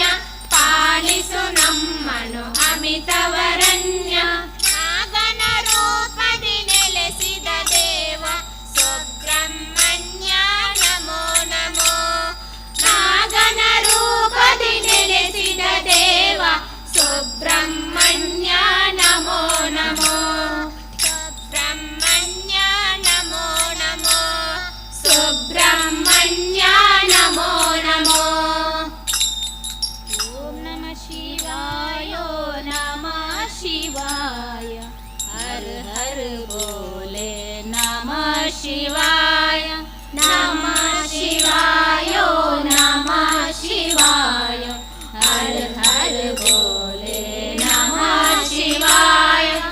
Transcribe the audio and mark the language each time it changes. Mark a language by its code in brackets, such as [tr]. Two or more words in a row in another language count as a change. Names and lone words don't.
[kn] ಪಾಲಿಸು ನಮ್ಮನು ಅಮಿತವರಣ್ಯ ನಾಗನ ರೂಪದಿ ನೆಲೆಸಿದ ದೇವ ಸುಬ್ರಹ್ಮಣ್ಯ ನಮೋ ನಮೋ ನಾಗನ ರೂಪದಿ ನೆಲೆಸಿದ ದೇವ ಸುಬ್ರಹ್ಮಣ್ಯ ನಮೋ ನಮೋ ಸುಬ್ರಹ್ಮಣ್ಯ ನಮೋ ನಮೋ ಸುಬ್ರಹ್ಮಣ್ಯ ನಮೋ ನಮೋ [sa] ಓಂ ನಮಃ ಶಿವಾಯ ನಮಃ ಶಿವಾಯ ಹರ ಹರ ಬೋಲೆ ನಮಃ ಶಿವಾಯ ನಮಃ ಶಿವಾಯ ನಮಃ ಶಿವಾಯ ಹರ ಹರ ಬೋಲೆ ನಮಃ ಶಿವಾಯ